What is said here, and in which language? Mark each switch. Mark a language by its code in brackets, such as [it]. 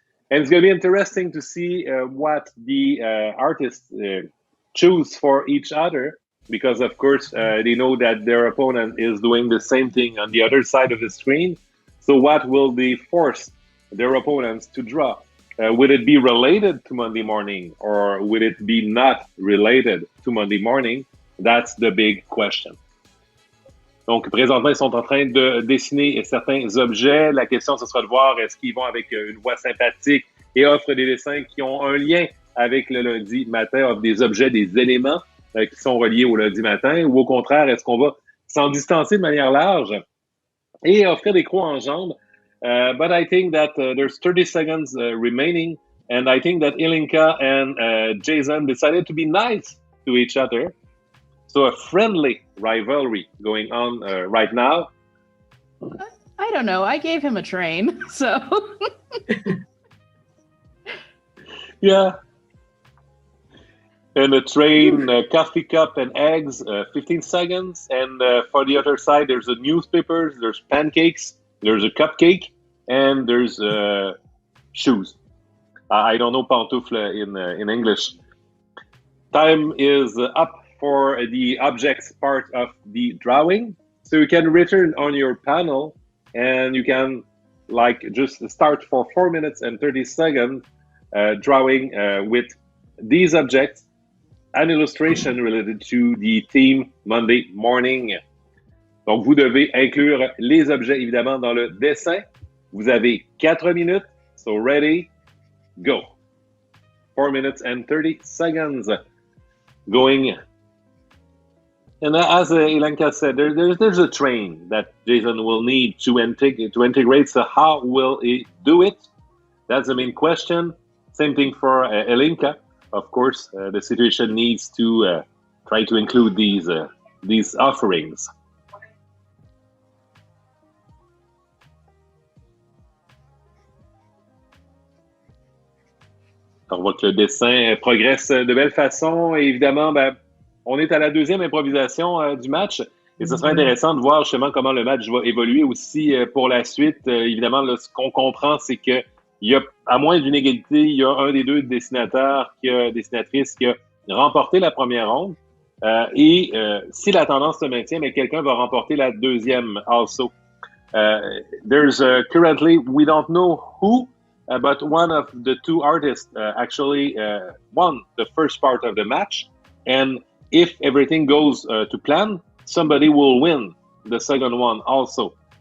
[en] And it's going to be interesting to see what the artists choose for each other, because of course they know that their opponent is doing the same thing on the other side of the screen. So what will they force their opponents to draw? Would it be related to Monday morning, or would it be not related to Monday morning? That's the big question. [fr] Donc, présentement, ils sont en train de dessiner certains objets. La question, ce sera de voir est-ce qu'ils vont avec une voix sympathique et offrent des dessins qui ont un lien avec le lundi matin, offrent des objets, des éléments qui sont reliés au lundi matin, ou au contraire, est-ce qu'on va s'en distancer de manière large et offrir des crocs en jambes? [en] But I think that there's 30 seconds remaining, and I think that Ilinca and Jason decided to be nice to each other. So a friendly rivalry going on right now. I don't know. I gave him a train, so. Yeah. And a train, coffee cup and eggs, 15 seconds. And for the other side, there's a newspapers, there's pancakes, there's a cupcake, and there's shoes. I don't know pantoufle in English. Time is up for the objects part of the drawing. So you can return on your panel and you can just start for 4 minutes and 30 seconds drawing with these objects, an illustration related to the theme Monday morning. [fr] Donc, vous devez inclure les objets, évidemment, dans le dessin. Vous avez 4 minutes. [en] So ready, go. 4 minutes and 30 seconds going. And as Ilinca said, there's a train that Jason will need to integrate. So how will he do it? That's the main question. Same thing for Ilinca. Of course, the situation needs to try to include these offerings. [fr] On voit que le dessin progresse de belle façon. Et évidemment, on est à la deuxième improvisation du match. Et ce sera intéressant de voir justement comment le match va évoluer aussi pour la suite. Évidemment, là, ce qu'on comprend, c'est que il y a, à moins d'une égalité, il y a un des deux dessinatrices qui a remporté la première ronde. Si la tendance se maintient, mais quelqu'un va remporter la deuxième also. [en] There's currently, we don't know who, but one of the two artists actually won the first part of the match. And if everything goes to plan, somebody will win the second one also.